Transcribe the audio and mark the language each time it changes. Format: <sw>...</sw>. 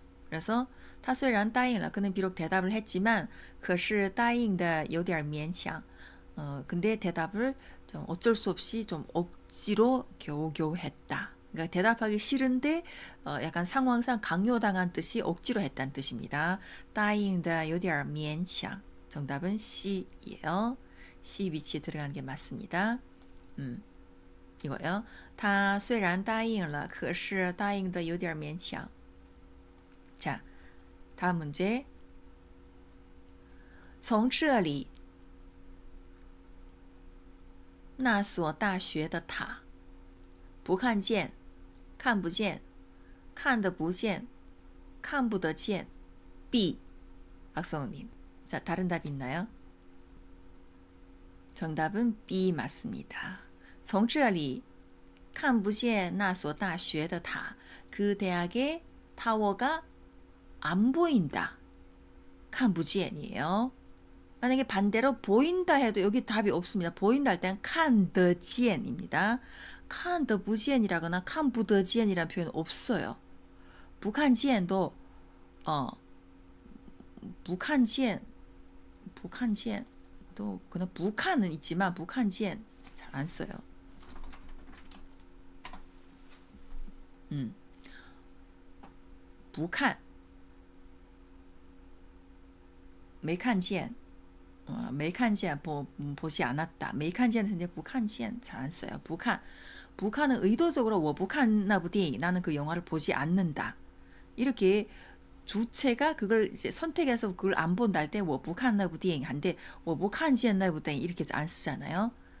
<ko>그래서</ko> <zh>他虽然答应了</zh> <ko>그는 비록 대답을 했지만</ko> <zh>可是答应的有点勉强</zh> <ko>근데 대답을 좀 어쩔 수 없이 좀 억지로 겨우겨우 했다. 그러니까 대답하기 싫은데 약간 상황상 강요당한 뜻이 억지로 했다는 뜻입니다.</ko> <zh>答应的有点勉强</zh> <ko>정답은 C예요. C 위치에 들어가는 게 맞습니다. 이거요.</ko> <zh>他虽然答应了可是答应的有点勉强</zh> <ko>자, 다음 문제.</ko> <zh>从这里那所大学的塔不看见看不见看得不见看不得见 B.</zh> <ko>박성우님. 자, 다른 답 있나요? 정답은 B 맞습니다.</ko> <zh>从这里看不见那所大学的塔</zh> <ko>그 대학의 타워가 안 보인다. 看不见이에요. 만약에 반대로 보인다 해도 여기 답이 없습니다. 보인다 할 때는 看得见입니다. 看得不见이라거나 看不得见이라는 표현 없어요. 不看见도 不看见도 그냥 不看은 있지만 不看见잘 안 써요.</ko> <zh>不看没看见没看见</zh> <ko>보지 않았다. 没看见 근데 不看见 잘 안 써요. 不看 북한은 의도적으로</ko> <zh>我不看那部电影</zh> <ko>나는 그 영화를 보지 않는다. 이렇게 주체가 그걸 이제 선택해서 그걸 안 본다 할 때</ko> <zh>我不看那部电影</zh> <ko>한데</ko> <zh>我不看见那部电影</zh> <ko>이렇게 안 쓰잖아요.</ko>